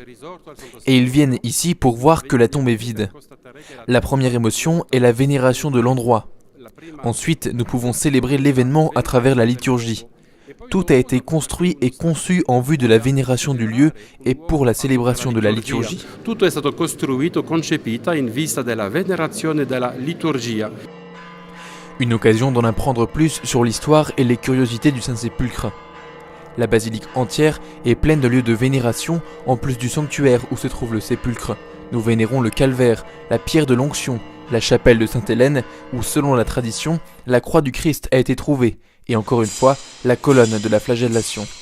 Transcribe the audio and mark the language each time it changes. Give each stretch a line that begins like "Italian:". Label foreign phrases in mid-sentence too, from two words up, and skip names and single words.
French: Et ils viennent ici pour voir que la tombe est vide. La première émotion est la vénération de l'endroit. Ensuite, nous pouvons célébrer l'événement à travers la liturgie. Tout a été construit et conçu en vue de la vénération du lieu et pour la célébration de la liturgie.
Italian: Tutto è stato costruito, concepita in vista della venerazione della liturgia.
French: Une occasion d'en apprendre plus sur l'histoire et les curiosités du Saint-Sépulcre. La basilique entière est pleine de lieux de vénération, en plus du sanctuaire où se trouve le sépulcre. Nous vénérons le calvaire, la pierre de l'onction, la chapelle de Sainte-Hélène, où selon la tradition, la croix du Christ a été trouvée, et encore une fois, la colonne de la flagellation.